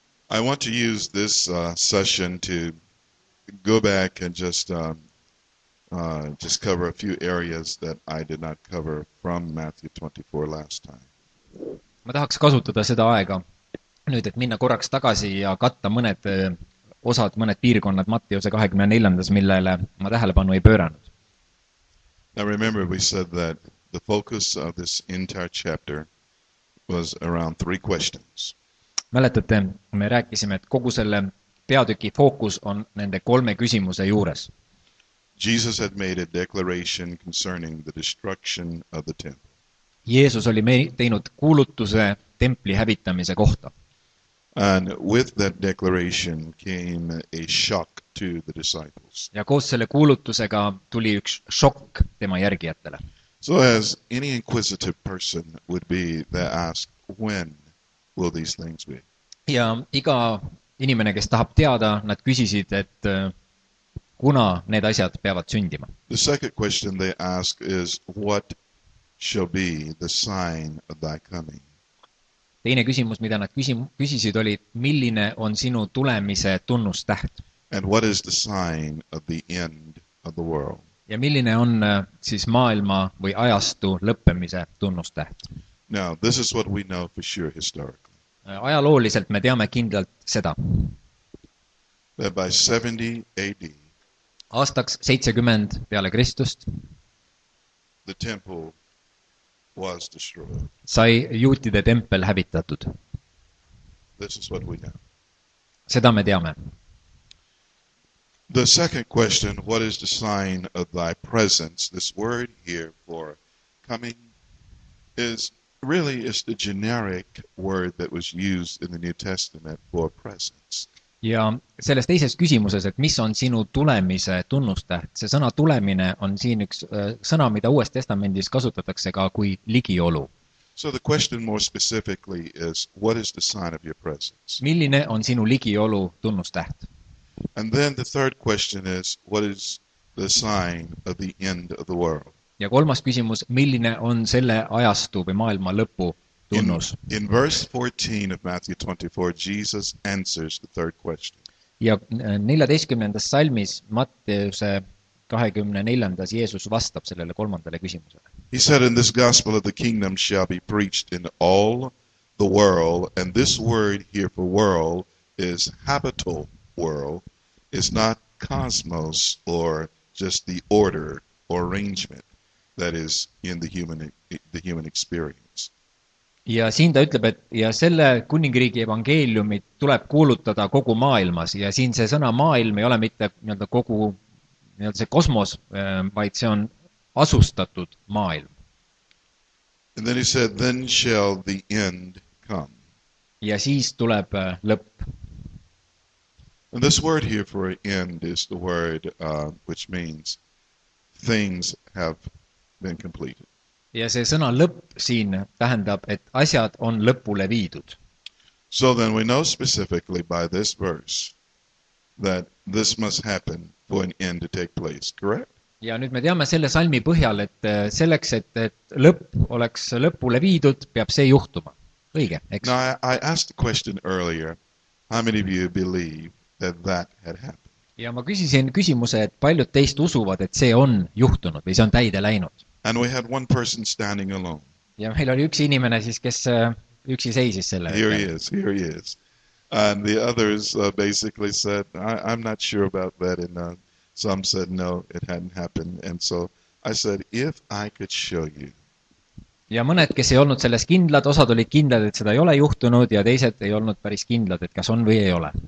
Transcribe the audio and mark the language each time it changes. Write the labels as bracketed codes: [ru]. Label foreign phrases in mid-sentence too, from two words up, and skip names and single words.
[en] I want to use this session to go back and just cover a few areas that I did not cover from Matthew 24 last time. [et] Ma tahaks kasutada seda aega nüüd, et minna korraks tagasi ja katta mõned osad, mõned piirkonnad Matteuse 24, millele ma tähelepanu ei pööranud. [en] Now remember, we said that the focus of this entire chapter was around 3 questions. [et] Mäletate, me rääkisime, et kogu selle peatüki fookus on nende 3 küsimuse juures. [en] Jesus had made a declaration concerning the destruction of the temple. [et] Jeesus oli teinud kuulutuse templi hävitamise kohta. [en] And with that declaration came a shock to the disciples. [et] Ja koos selle kuulutusega tuli üks šokk tema järgijatele. [en] So as any inquisitive person would be, they ask, when will these things be? [et] Ja iga inimene, kes tahab teada, nad küsisid, et kuna need asjad peavad sündima. [en] The second question they ask is, what shall be the sign of thy coming? [et] Teine küsimus, mida nad küsisid, oli, milline on sinu tulemise tunnustäht? [en] And what is the sign of the end of the world? [et] Ja milline on siis maailma või ajastu lõppemise tunnustäht? [en] Now, this is what we know for sure historically. [et] Ajalooliselt me teame kindlalt seda. [en] That by 70 AD, [et] aastaks 70 peale Kristust [en] the temple was destroyed. [et] Sai juutide tempel hävitatud. [en] This is what we know. [et] Seda me teame. [en] The second question, what is the sign of thy presence? This word here for coming is the generic word that was used in the New Testament for presence. [et] Ja selles teises küsimuses, et mis on sinu tulemise tunnustäht, see sõna tulemine on siin üks sõna, mida Uues Testamendis kasutatakse ka kui ligiolu. [en] So the question more specifically is, what is the sign of your presence? [et] Milline on sinu ligiolu tunnustäht? [en] And then the third question is, what is the sign of the end of the world? [et] Ja kolmas küsimus, milline on selle ajastu või maailma lõpu tunnus? [en] In verse 14 of Matthew 24, Jesus answers the third question. [et] Ja 14. salmis Matteuse 24. Jeesus vastab sellele kolmandale küsimusele. [en] He said, in this gospel of the kingdom shall be preached in all the world, and this word here for world is habitable world, is not cosmos or just the order or arrangement that is in the human experience. [et] Ja siin ta ütleb, et ja selle kuningriigi evangeeliumit tuleb kuulutada kogu maailmas ja siin see sõna maailm ei ole mitte kogu see kosmos, vaid see on asustatud maailm. [en] And then he said, then shall the end come. [et] Ja siis tuleb lõpp. [en] And this word here for end is the word which means things have been completed. [et] Ja see sõna lõpp siin tähendab, et asjad on lõpule viidud. [en] So then we know specifically by this verse that this must happen for an end to take place, correct? [et] Ja nüüd me teame selle salmi põhjal, et selleks, et lõpp oleks lõpule viidud, peab see juhtuma. Õige, eks? [en] Now I asked the question earlier, how many of you believe that had happened? [et] Ja ma küsisin küsimuse, et paljud teist usuvad, et see on juhtunud või see on täide läinud. [en] And we had one person standing alone. [et] Ja meil oli üks inimene siis, kes üksi seisis selle. [en] Here he is. And the others basically said, I'm not sure about that. And some said, no, it hadn't happened. And so I said, if I could show you. [et] Ja mõned, kes ei olnud selles kindlad, osad olid kindlad, et seda ei ole juhtunud ja teised ei olnud päris kindlad, et kas on või ei ole.